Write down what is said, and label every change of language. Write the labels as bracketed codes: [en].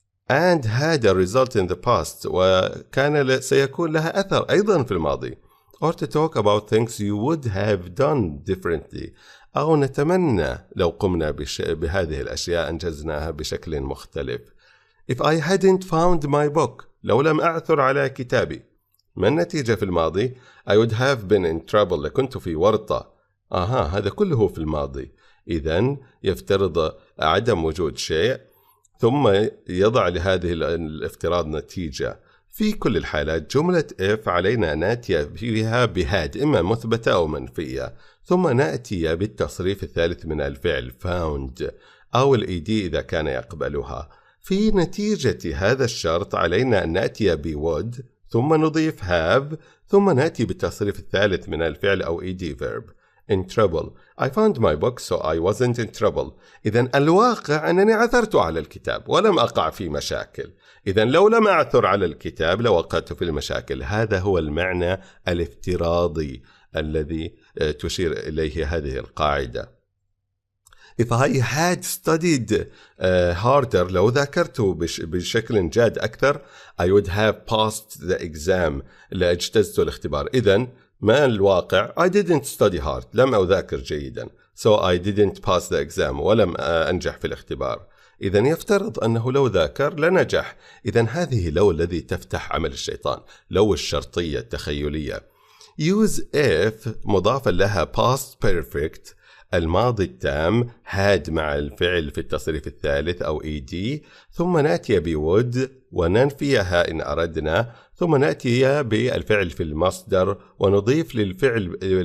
[en] and had a result in the past [ar] وكان سيكون لها أثر أيضا في الماضي [en] or to talk about things you would have done differently [ar] أو نتمنى لو قمنا بهذه الأشياء أنجزناها بشكل مختلف. [en] If I hadn't found my book [ar] لو لم أعثر على كتابي ما النتيجة في الماضي؟ [en] I would have been in trouble [ar] لكنت في ورطة. هذا كله في الماضي. إذن يفترض عدم وجود شيء ثم يضع لهذه الافتراض نتيجة. في كل الحالات جملة if علينا نأتي فيها بهاد إما مثبتة أو منفية ثم نأتي بالتصريف الثالث من الفعل found أو الed إذا كان يقبلها. في نتيجة هذا الشرط علينا أن نأتي بwould ثم نضيف have ثم نأتي بالتصريف الثالث من الفعل أو ed verb. [en] in trouble I found my book so I wasn't in trouble. [ar] إذن الواقع أنني عثرت على الكتاب ولم أقع في مشاكل. إذن لو لم أعثر على الكتاب لوقعت في المشاكل. هذا هو المعنى الافتراضي الذي تشير إليه هذه القاعدة. [en] If I had studied harder [ar] لو ذاكرت بشكل جاد أكثر [en] I would have passed the exam [ar] لأجتزت الاختبار. إذن ما الواقع [en] I didn't study hard [ar] لم أذاكر جيدا [en] so I didn't pass the exam [ar] ولم أنجح في الاختبار. إذن يفترض أنه لو ذاكر لنجح. إذن هذه لو الذي تفتح عمل الشيطان لو الشرطية التخيلية. use if مضافا لها past perfect الماضي التام had مع الفعل في التصريف الثالث أو ed ثم نأتي بwould وننفيها إن أردنا ثم نأتي بالفعل في المصدر ونضيف للفعل